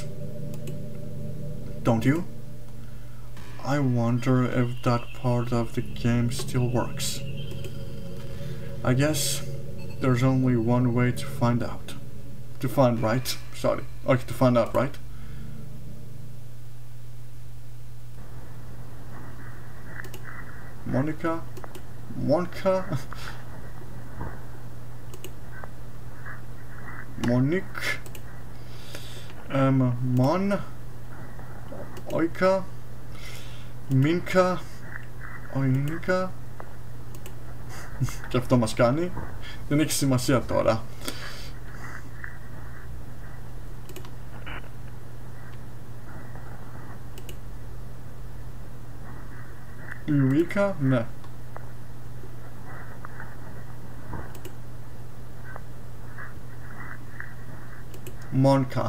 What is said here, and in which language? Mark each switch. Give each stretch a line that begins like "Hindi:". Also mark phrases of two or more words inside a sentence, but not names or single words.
English: Don't you? I wonder if that part of the game still works. I guess there's only one way to find out. To find out, right? Monika? Monique? Mon? Oika? Minka? Oinika?
Greek: Και αυτό μας κάνει. Δεν έχει σημασία τώρα. Ιουίκα, ναι. Μόνικα.